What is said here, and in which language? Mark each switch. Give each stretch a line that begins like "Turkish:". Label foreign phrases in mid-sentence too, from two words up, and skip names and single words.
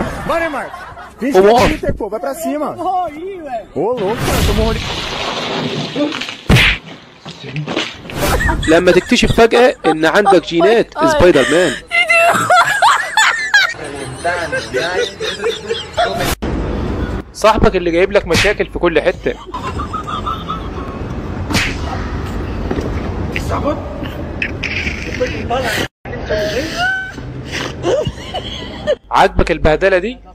Portuguese: Bora, Marcos. Finge que é Twitter, pô. Vai pra cima. Morri, velho. Ô, louco, cara. Tô morrendo.
Arabic: لما تكتشف فجأة ان عندك جينات سبايدر مان. صاحبك اللي جايب لك مشاكل في كل حتة. عاجبك البهدلة دي؟